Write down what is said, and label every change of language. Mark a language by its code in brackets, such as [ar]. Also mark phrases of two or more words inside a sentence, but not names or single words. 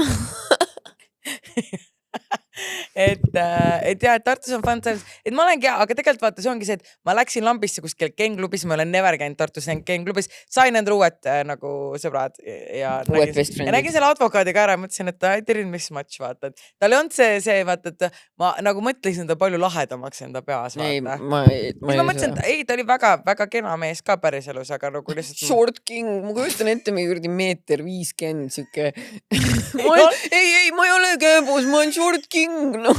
[et] et jah, et Tartus on [en] fun times, [et] et ma olengi hea, aga tegelikult vaata, see ongi see, et ma läksin lambisse kuskil Ken-klubis, ma olen never käinud Tartus Ken-klubis, sain endale uued nagu sõbrad ja nägin selle advokaadi ka ära, mõtlesin, et [en] I didn't miss much, [et] vaata, et tal ei olnud see, vaata, et ma nagu mõtlesin ta palju lahedamaks enda peas, vaata. Ma mõtlesin, et ei, ta oli väga kena mees ka päriselus, aga nagu lihtsalt... [en] Short king, [et] ma kujutan ette mingi kurdi 1.50 siuke. ei, ma ei ole käbus, ma olen [en] short king, [et] no.